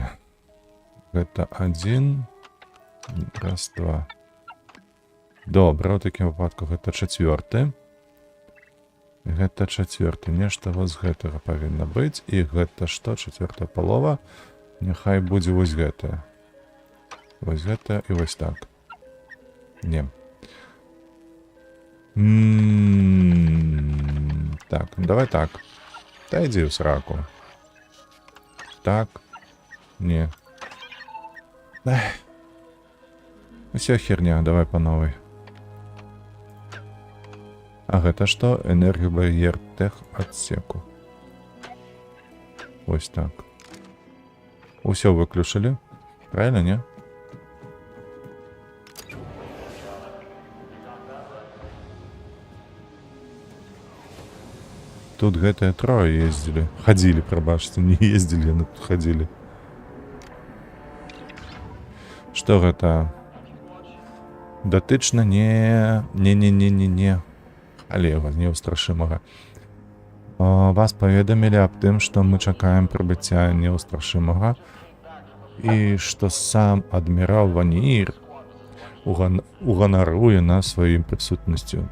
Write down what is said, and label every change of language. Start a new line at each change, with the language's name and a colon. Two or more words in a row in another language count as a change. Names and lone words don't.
Belarusian: Гэта 1. Раз, 2. Добра, у такім выпадку гэта 4. Гэта 4. Нешта вось з гэтага павінна быць. І гэта што? 4 палова. Няхай будзе вось гэтая. Вось гэта і вось так. Не. Так, давай так.
Ukrainian: Та йди в сраку. Так.
Belarusian: Не.
Russian: Уся херня, давай по новой.
Belarusian: А гэта што? Энергобар'ер тех адсеку. Ось так. Усё выключили. Правильно, не? Тут гэтыя трое ездили.
Russian: Ходили, пробачьте, не ездили, но тут ходили.
Belarusian: Что гэта? Датычна не. Але яго неўстрашымага. Вас паведамілі аб тым, што мы чакаем прыбыцця неўстрашымага і што сам адмірал Ваніір уганаруе нас сваім прысутнасцю.